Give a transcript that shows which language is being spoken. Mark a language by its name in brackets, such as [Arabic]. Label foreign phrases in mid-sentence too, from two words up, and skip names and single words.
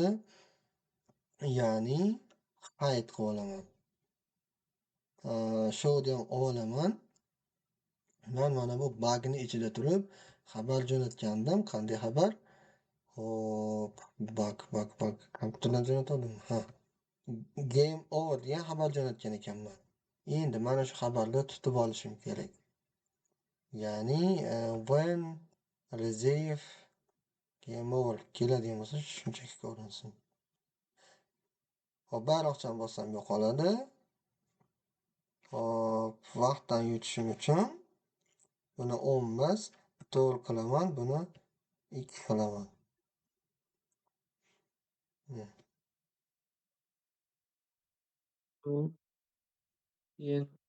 [Uzbek] Ya'ni hide qilib olaman. Show'ni ham olaman. Men mana bu bug'ni ichida turib xabar jo'natgandim. Qanday xabar? Hop, bug. Kompyuterdan jo'natdim. Ha. [English] Game over [Uzbek] degan xabar jo'natgan ekanman. Endi mana shu xabarni tutib olishim kerak. Ya'ni [English] when receive game over [Uzbek] keladigan bo'lsa shunchaki ko'rinsin. Hop, bayroqchani bossam yo'qoladi. Hop, vaqtdan yutishim uchun buni 10 emas, 4 qilaman, buni 2 qilaman. Keyin